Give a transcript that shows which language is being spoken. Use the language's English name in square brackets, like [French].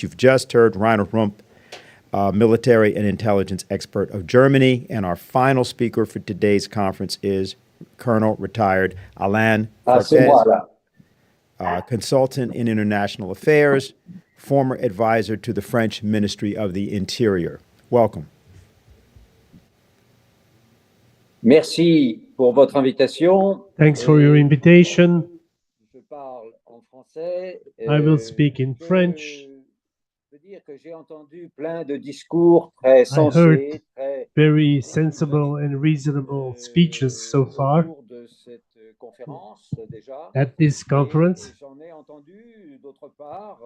[English] You've just heard Rainer Rupp, military and intelligence expert of Germany, and our final speaker for today's conference is Colonel retired Alain Corvez, consultant in international affairs, former advisor to the French Ministry of the Interior. Welcome. [French] Merci pour votre invitation. [English] Thanks for your invitation. [French] Je parle en français. [English] I will speak in French. [French] Je veux dire que j'ai entendu plein de discours très sensés, très [English] very sensible and reasonable speeches so far [French] de cette conférence déjà. [English] at this conference. [French] J'en ai entendu d'autre part.